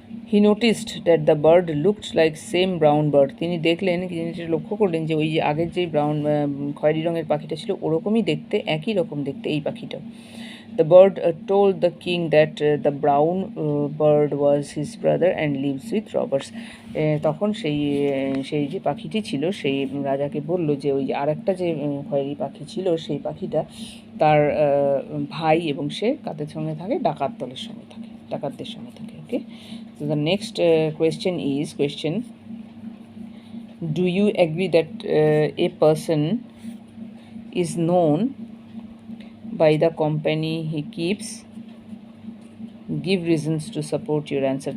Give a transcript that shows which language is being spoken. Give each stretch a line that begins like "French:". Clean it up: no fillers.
English: He noticed that the bird looked like same brown bird.
Bangla: তিনি লক্ষ্য করলেন যে ওই যে আগের যেই খয়েরি রঙের পাখিটা ছিল ওরকমই দেখতে, একই রকম দেখতে এই পাখিটাও।
English: The bird told the king that the brown bird was his brother and lives with robbers.
Bangla: তখন সেই যে পাখিটি ছিল সেই রাজাকে বলল যে ওই আরেকটা যে খয়েরি পাখি ছিল সেই পাখিটা তার ভাই এবং সে কাদের সঙ্গে থাকে? ডাকাতদের সঙ্গে থাকে।
English: Okay, so the next question is do you agree that a person is known by the company he keeps? Give reasons to support your answer.